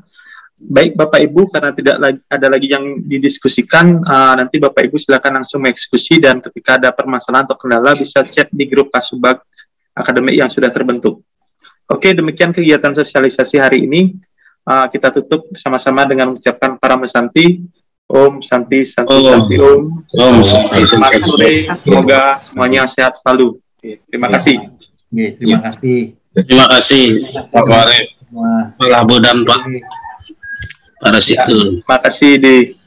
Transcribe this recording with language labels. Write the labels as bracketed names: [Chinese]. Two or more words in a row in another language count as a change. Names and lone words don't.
[Indonesian] Baik Bapak Ibu, karena tidak ada lagi yang didiskusikan, nanti Bapak Ibu silakan langsung mengeksekusi dan ketika ada permasalahan atau kendala bisa chat di grup Kasubag akademik yang sudah terbentuk. Oke, demikian kegiatan sosialisasi hari ini. kita tutup sama-sama dengan mengucapkan para Santi. [Sanskrit] Om Santi, Santi, Om. Santi, Om. Om, Santi, [Indonesian] Selamat [Sanskrit] Santi. [Indonesian] sore, semoga semuanya sehat selalu. Terima kasih. Oke, terima kasih Terima kasih Pak Warep, semua. Pak Labo dan Pak Parasitu. Terima kasih di